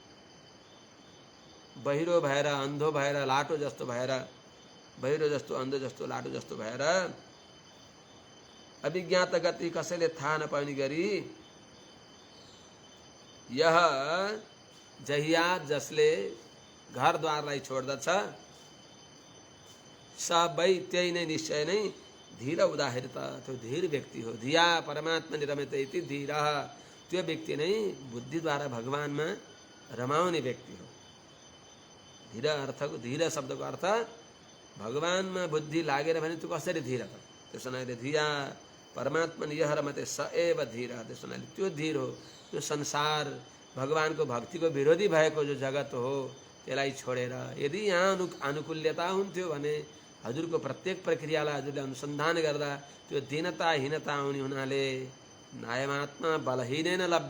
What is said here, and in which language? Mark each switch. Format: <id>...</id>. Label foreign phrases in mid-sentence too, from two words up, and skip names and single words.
<ne>बहिरो भएर अन्धो भएर लाटो जस्तो भएर बहिरो जस्तो अन्धो जस्तो लाटो जस्तो भएर अभिज्ञात गति कसैले थाहा नपाउने गरी</ne> <sa>यह जहियात</sa> <ne>जसले घरद्वारलाई छोड्दछ सबै त्यही नै निश्चय नै धीर उदाहृत त्यो धीर व्यक्ति हो।</ne> <sa>धिया परमात्मा निरमित इति धीर</sa> <ne>त्यो व्यक्ति नै बुद्धिद्वारा भगवानमा रमाउने व्यक्ति हो। धीर अर्थको धीर शब्दको अर्थ भगवानमा बुद्धि लागेर भने त्यो कसरी धीर त। त्यसो हुनाले</ne> <sa>धिया परमात्मा यह रमते स एव धीर।</sa> <ne>त्यसो हुनाले त्यो धीर हो। त्यो संसार भगवानको भक्तिको विरोधी भएको जो जगत हो त्यसलाई छोडेर यदि यहाँ अनुकूल्यता हुन्थ्यो भने हजुरको प्रत्येक प्रक्रियालाई हजुरले अनुसन्धान गर्दा त्यो दीनता हीनता आउने हुनाले</ne> <sa>नायमात्मा बलहीन लभ्य।</sa>